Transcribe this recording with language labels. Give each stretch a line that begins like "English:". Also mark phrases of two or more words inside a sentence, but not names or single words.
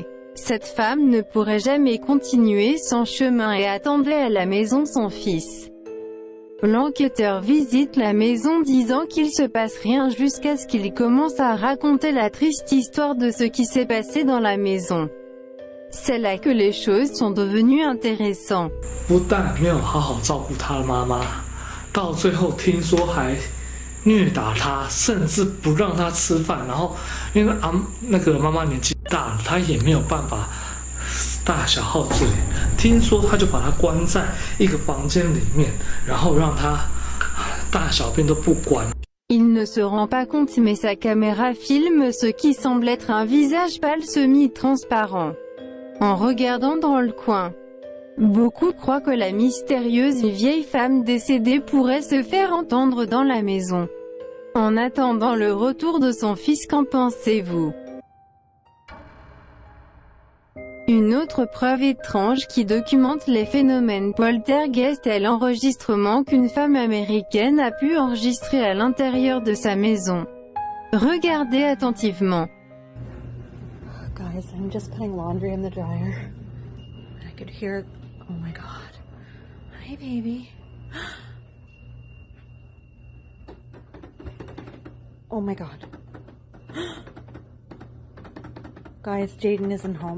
French: Cette femme ne pourrait jamais continuer son chemin et attendait à la maison son fils. L'enquêteur visite la maison disant qu'il se passe rien jusqu'à ce qu'il commence à raconter la triste histoire de ce qui s'est passé dans la maison. C'est là que les choses sont devenues intéressantes.
Chinese: 不但没有好好照顾他的妈妈，到最后听说还虐打他，甚至不让他吃饭。然后因为那个妈妈年纪大了，他也没有办法大小号自理。听说他就把他关在一个房间里面，然后让他大小便都不管。
French: Il ne se rend pas compte mais sa caméra filme ce qui semble être un visage pâle semi-transparent. En regardant dans le coin, beaucoup croient que la mystérieuse vieille femme décédée pourrait se faire entendre dans la maison. En attendant le retour de son fils, qu'en pensez-vous? Une autre preuve étrange qui documente les phénomènes poltergeist est l'enregistrement qu'une femme américaine a pu enregistrer à l'intérieur de sa maison. Regardez attentivement.
English: Guys, I'm just putting laundry in the dryer. I could hear, oh my God. Hi, baby. Oh my God. Guys, Jaden isn't home.